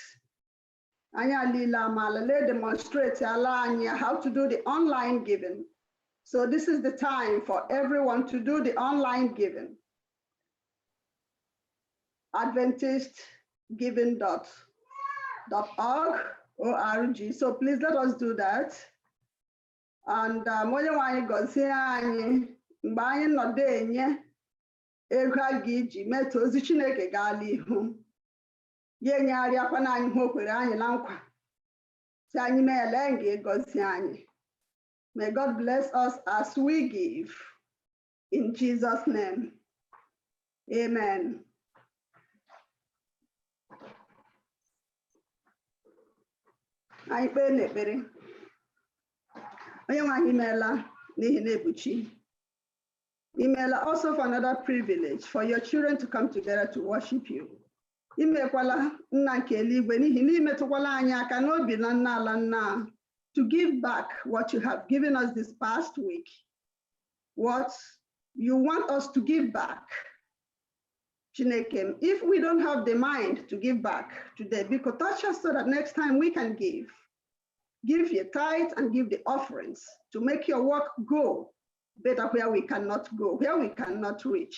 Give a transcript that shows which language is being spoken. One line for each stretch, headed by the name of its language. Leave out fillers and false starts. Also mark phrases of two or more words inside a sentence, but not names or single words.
English: Anya Lila Malale demonstrates how to do the online giving. So this is the time for everyone to do the online giving. Adventist giving.org. So please let us do that.
Igbo: And onye nwanyị gọzie anyị mgbe anyị nọdụ enye ego a ga-eji metụ ozi Chineke gaala ihu. Ya enyegharịakwana anyị ihe o kwere anyị na nkwa. Si anyị meela ga-egọzi anyị.
English: May God bless us as we give. In Jesus' name. Amen.
Igbo: Anyị kpee n'ekpere. Onye nwe anyị imeela n'ihi na-ebuchi.
English: Imeela also for another privilege for your children to come together to worship you.
Igbo: Imekwala nna nke eluigwe n'ihi na imetụkwala anyị aka n'obi na nna ala nna
English: to give back what you have given us this past week. What you want us to give back. Chineke, if we don't have the mind to give back today, because touch us so that next time we can give. Give your tithe and give the offerings to make your work go better where we cannot go, where we cannot reach.